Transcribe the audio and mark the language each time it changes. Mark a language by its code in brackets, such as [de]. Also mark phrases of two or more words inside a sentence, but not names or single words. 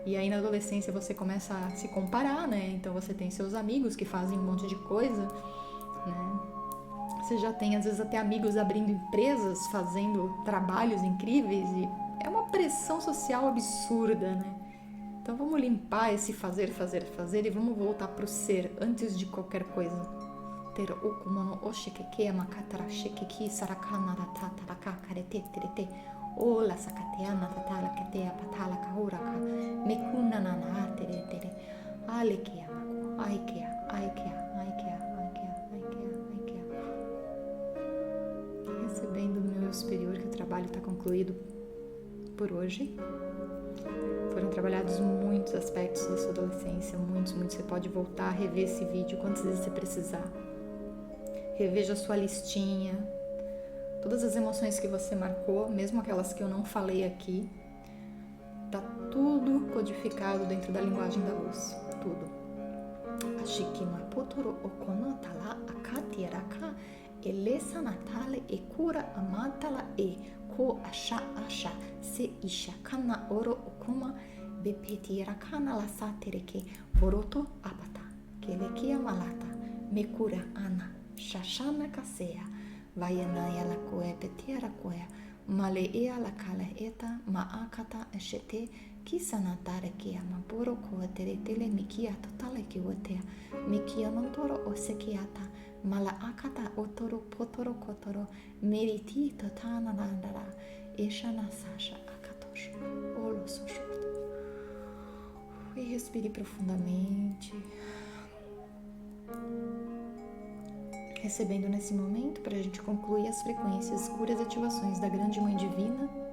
[pt] E aí na adolescência você começa a se comparar, né? Então você tem seus amigos que fazem um monte de coisa, né? Você já tem às vezes até amigos abrindo empresas, fazendo trabalhos incríveis e é uma pressão social absurda, né? Então vamos limpar esse fazer e vamos voltar pro ser antes de qualquer coisa. Ter okumono oshikeke makatara shikeki sarakana tataraka karete terete ola sakateana tatala ketea patala kahuraka mekuna nana tere tere alekea mako aikea recebendo do meu superior que o trabalho está concluído por hoje. Foram trabalhados muitos aspectos da sua adolescência, muitos. Você pode voltar a rever esse vídeo quantas vezes você precisar. Reveja a sua listinha, todas as emoções que você marcou, mesmo aquelas que eu não falei aqui, tá tudo codificado dentro da linguagem da luz, tudo. Ashikima potoro okonotala akatieraka elesa natale e cura amatala e ko asha se isha kana oro okuma bepetirakana la satereke boroto apata kelekia malata mekura ana shashana kasea vayanaya la koe petiara koe maleea la kala eta maakata eshete kisanatare kia maboro koe teretele mikia totale kiwotea mikia nontoro osekiata mala akata otoro potoro kotoro meriti totana nandara eshana sasha akatosh olo soshurto. E respire profundamente, recebendo nesse momento para a gente concluir as frequências, curas e ativações da grande Mãe Divina,